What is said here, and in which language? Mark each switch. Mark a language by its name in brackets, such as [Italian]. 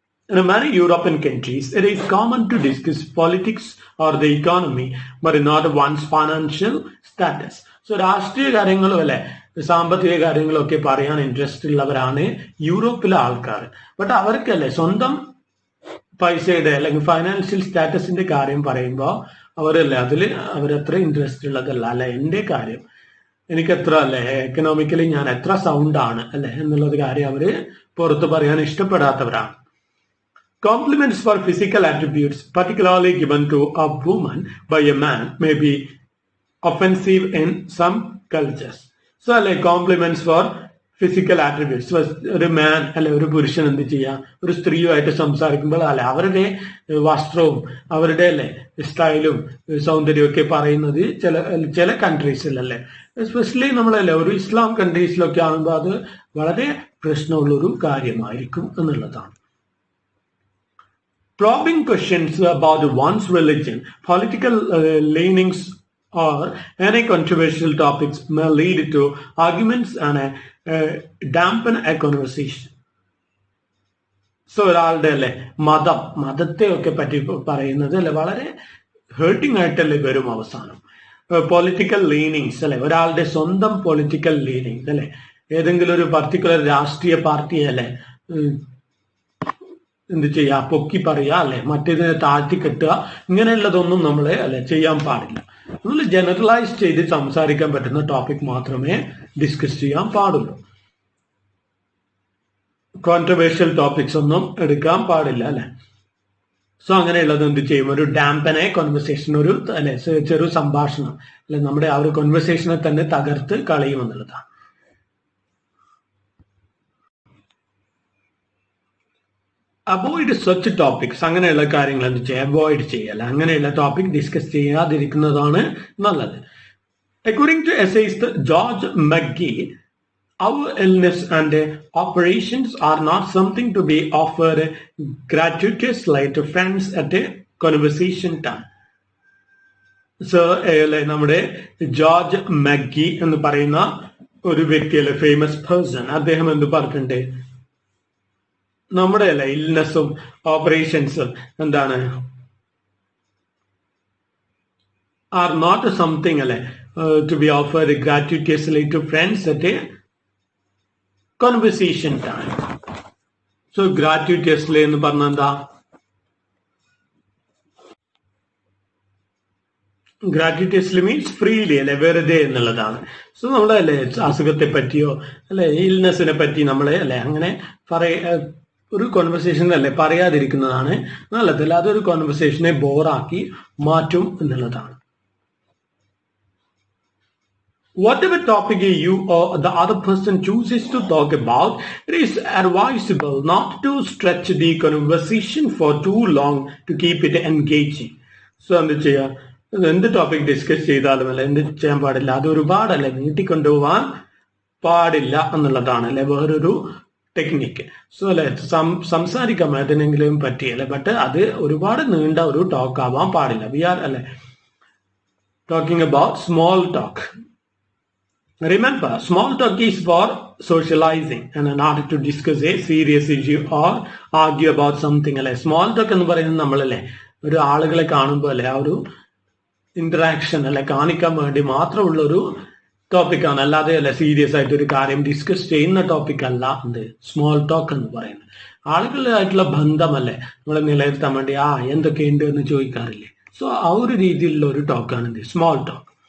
[English] In many European countries, it is common to discuss politics or the economy, but not one's financial status. [Malayalam] So രാഷ്ട്രീയ കാര്യങ്ങളും അല്ലെ സാമ്പത്തിക കാര്യങ്ങളും ഒക്കെ പറയാൻ ഇൻട്രസ്റ്റ് ഉള്ളവരാണ് യൂറോപ്പിലെ ആൾക്കാർ. ബട്ട് അവർക്കല്ലേ സ്വന്തം പൈസയുടെ അല്ലെങ്കിൽ ഫൈനാൻഷ്യൽ സ്റ്റാറ്റസിന്റെ കാര്യം പറയുമ്പോൾ അവരല്ലേ അതിൽ അവരത്ര ഇൻട്രസ്റ്റ് ഉള്ളതല്ല. അല്ലെ എന്റെ കാര്യം എനിക്ക് എത്ര അല്ലെ എക്കണോമിക്കലി ഞാൻ എത്ര സൗണ്ട് ആണ് അല്ലെ എന്നുള്ളത് കാര്യം അവര് പുറത്ത് പറയാൻ ഇഷ്ടപ്പെടാത്തവരാണ്. [English] Compliments for physical attributes, particularly given to a woman by a man, may be offensive in some cultures. So, like compliments for physical attributes. [Malayalam] ഒരു മാൻ അല്ലെ ഒരു പുരുഷൻ എന്ത് ചെയ്യാം, ഒരു സ്ത്രീയുമായിട്ട് സംസാരിക്കുമ്പോൾ അല്ലെ അവരുടെ വസ്ത്രവും അവരുടെ അല്ലെ സ്റ്റൈലും സൗന്ദര്യവും ഒക്കെ പറയുന്നത് ചില കൺട്രീസിലല്ലേ, എസ്പെഷ്യലി നമ്മളല്ലേ ഒരു ഇസ്ലാം കൺട്രീസിലൊക്കെ ആകുമ്പോൾ അത് വളരെ പ്രശ്നമുള്ളൊരു കാര്യമായിരിക്കും എന്നുള്ളതാണ്. [English] Probing questions about one's religion, political leanings, or any controversial topics may lead to arguments and dampen a conversation. [Malayalam] So ഒരാളുടെ അല്ലെ മതത്തെ ഒക്കെ പറ്റി പറയുന്നത് അല്ലെ വളരെ ഹേർട്ടിംഗ് ആയിട്ടല്ലേ വരും അവസാനം. പൊളിറ്റിക്കൽ ലീനിങ്സ് അല്ലെ, ഒരാളുടെ സ്വന്തം പൊളിറ്റിക്കൽ ലീനിങ്സ് അല്ലെ, ഏതെങ്കിലും ഒരു പർട്ടിക്കുലർ രാഷ്ട്രീയ പാർട്ടിയെ അല്ലെ എന്ത് ചെയ്യാ, പൊക്കി പറയുക അല്ലെ, മറ്റേതിനെ താഴ്ത്തി കെട്ടുക, ഇങ്ങനെയുള്ളതൊന്നും നമ്മളെ അല്ലെ ചെയ്യാൻ പാടില്ല. നമ്മൾ ജനറലൈസ് ചെയ്ത് സംസാരിക്കാൻ പറ്റുന്ന ടോപ്പിക് മാത്രമേ ഡിസ്കസ് ചെയ്യാൻ പാടുള്ളൂ. കോൺട്രവേഴ്ഷ്യൽ ടോപ്പിക്സ് ഒന്നും എടുക്കാൻ പാടില്ല അല്ലെ. സോ അങ്ങനെയുള്ളത് എന്ത് ചെയ്യും, ഒരു ഡാമ്പനെ കോൺവെർസേഷൻ, ഒരു അല്ലെ ചെറു സംഭാഷണം അല്ലെ നമ്മുടെ ആ ഒരു കോൺവെർസേഷനെ തന്നെ തകർത്ത് കളയുമെന്നുള്ളതാണ്. അവോയ്ഡ് സച്ച് ടോപ്പിക്സ്, അങ്ങനെയുള്ള കാര്യങ്ങൾ എന്ത് ചെയ്യുക, അവോയ്ഡ് ചെയ്യല്ല, അങ്ങനെയുള്ള ടോപ്പിക് ഡിസ്കസ് ചെയ്യാതിരിക്കുന്നതാണ് നല്ലത്. [English] According to essayist George Maggie, our illness and operations are not something to be offered gratuitously to friends at a conversation time. [Malayalam] So നമ്മുടെ ജോർജ് മഗ്ഗി എന്ന് പറയുന്ന ഒരു വ്യക്തിയല്ലേ, ഫേമസ് പേഴ്സൺ, അദ്ദേഹം എന്ത് പറഞ്ഞിട്ടുണ്ട്, നമ്മുടെ അല്ലെ ഇൽനെസ്സും ഓപ്പറേഷൻസും എന്താണ്, [English] Are not something അല്ലെ to be offered gratuitously to friends at a conversation time. [Malayalam] So ഗ്രാറ്റുitously എന്ന് പറഞ്ഞാൽ എന്താ, ഗ്രാറ്റുitously മീൻസ് ഫ്രീലി അല്ലെ, വെറുതെ എന്നുള്ളതാണ്. സോ നമ്മളെ അല്ലെ അസുഖത്തെ പറ്റിയോ അല്ലെ ഇൽനെസ്സിനെ പറ്റി നമ്മളെ അല്ലെ അങ്ങനെ ഒരു കോൺവെർസേഷനിലല്ലേ പറയാതിരിക്കുന്നതാണ് നല്ലത്. അല്ലാതെ ഒരു കോൺവെർസേഷനെ ബോറാക്കി മാറ്റും എന്നുള്ളതാണ്. [English] Whatever topic you or the other person chooses to talk about, it is advisable not to stretch the conversation for too long to keep it engaging. [Malayalam] So എന്ത് ചെയ്യാ, എന്ത് ടോപ്പിക് ഡിസ്കസ് ചെയ്താലും അല്ലെ എന്ത് ചെയ്യാൻ പാടില്ല, അത് ഒരുപാടല്ലേ നീട്ടിക്കൊണ്ടുപോകാൻ പാടില്ല എന്നുള്ളതാണ് അല്ലെ വേറൊരു ടെക്നിക്ക്. സോ അല്ലെ സംസാരിക്കാം ഏതിനെങ്കിലും പറ്റിയല്ലേ, ബട്ട് അത് ഒരുപാട് നീണ്ട ഒരു ടോക്ക് ആവാൻ പാടില്ല. [English] We are അല്ലെ talking about small talk. Remember, small talk is for socializing and not to discuss a serious issue or argue about something. [Malayalam] അല്ലെ സ്മോൾ ടോക്ക് എന്ന് പറയുന്നത് നമ്മളല്ലേ ഒരു ആളുകളെ കാണുമ്പോൾ അല്ലെ ആ ഒരു ഇന്ററാക്ഷൻ അല്ലെ കാണിക്കാൻ വേണ്ടി മാത്രമുള്ള ഒരു ടോപ്പിക്കാണ്, അല്ലാതെ അല്ലെ സീരിയസ് ആയിട്ട് ഒരു കാര്യം ഡിസ്കസ് ചെയ്യുന്ന ടോപ്പിക് അല്ല എന്ത് സ്മോൾ ടോക്ക് എന്ന് പറയുന്നത്. ആളുകളായിട്ടുള്ള ബന്ധമല്ലേ നമ്മളെ നിലനിർത്താൻ വേണ്ടി എന്തൊക്കെയുണ്ട് എന്ന് ചോദിക്കാറില്ലേ. സോ ആ ഒരു രീതിയിലുള്ള ഒരു ടോക്കാണ് എന്ത് സ്മോൾ ടോക്ക്.